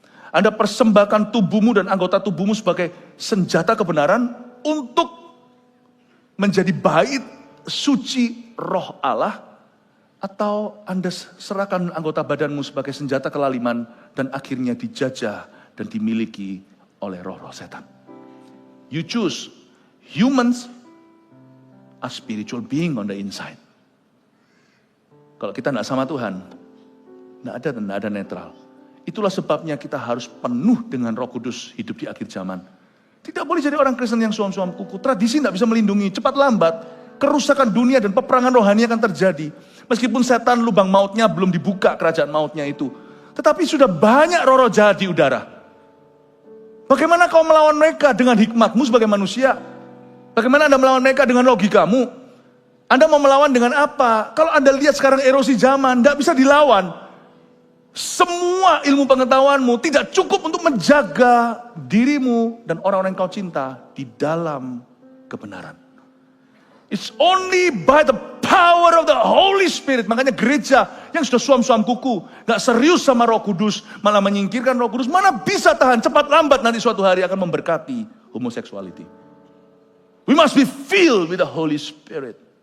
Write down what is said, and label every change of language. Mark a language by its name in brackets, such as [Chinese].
[Indonesian] Anda persembahkan tubuhmu dan anggota tubuhmu sebagai senjata kebenaran untuk menjadi bait suci roh Allah, atau Anda serahkan anggota badanmu sebagai senjata kelaliman dan akhirnya dijajah dan dimiliki oleh roh-roh setan. [English] You choose. Humans are spiritual being on the inside. [Indonesian] Kalau kita tidak sama Tuhan, tidak ada netral. Itulah sebabnya kita harus penuh dengan Roh Kudus hidup di akhir zaman. Tidak boleh jadi orang Kristen yang suam-suam kuku. Tradisi tidak bisa melindungi. Cepat lambat, kerusakan dunia dan peperangan rohani akan terjadi. Meskipun setan lubang mautnya belum dibuka, kerajaan mautnya itu. Tetapi sudah banyak roh-roh jahat di udara. Bagaimana kau melawan mereka dengan hikmatmu sebagai manusia? Bagaimana Anda melawan mereka dengan logikamu? Anda mau melawan dengan apa? Kalau Anda lihat sekarang erosi zaman, tidak bisa dilawan. Semua ilmu pengetahuanmu tidak cukup untuk menjaga dirimu dan orang-orang yang kau cinta di dalam kebenaran. [English] It's only by the power of the Holy Spirit. [Indonesian] Makanya gereja yang sudah suam-suam kuku, gak serius sama Roh Kudus, malah menyingkirkan Roh Kudus, mana bisa tahan, cepat lambat nanti suatu hari akan memberkati homoseksuality. [English] We must be filled with the Holy Spirit.